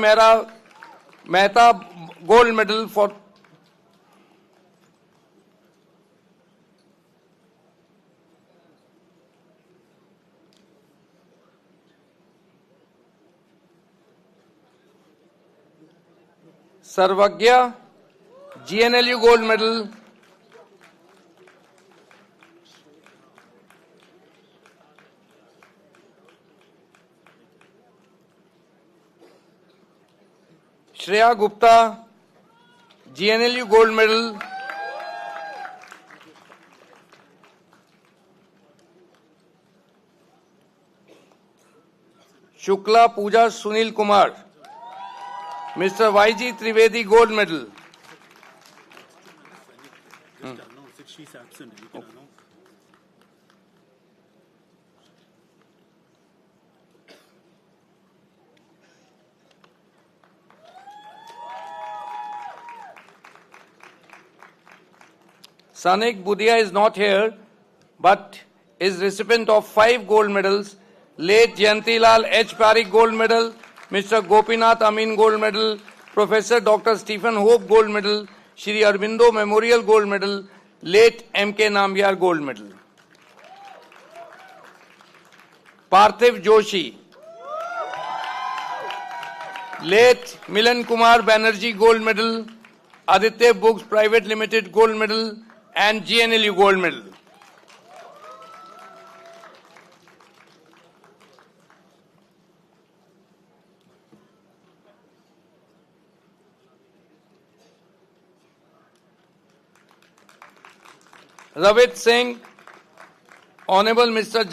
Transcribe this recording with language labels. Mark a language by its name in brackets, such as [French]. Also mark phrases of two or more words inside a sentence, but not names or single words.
[English] Mehta Gold Medal for Sarvagya, GNLU Gold Medal. Shreya Gupta, GNLU Gold Medal. Shukla Pooja Sunil Kumar, Mr. YG Trivedi Gold Medal. She's absent. You can announce. Sanik Budia is not here, but is recipient of 5 gold medals. Late Jayantilal H. Parikh Gold Medal, Mr. Gopinath Amin Gold Medal, Professor Dr. Stephen Hope Gold Medal, Shri Arvindo Memorial Gold Medal, late M.K. Nambiar Gold Medal. Parthiv Joshi, late Milan Kumar Banerjee Gold Medal, Aditya Books Private Limited Gold Medal, and GNLU Gold Medal. Ravit Singh, Honorable Mr.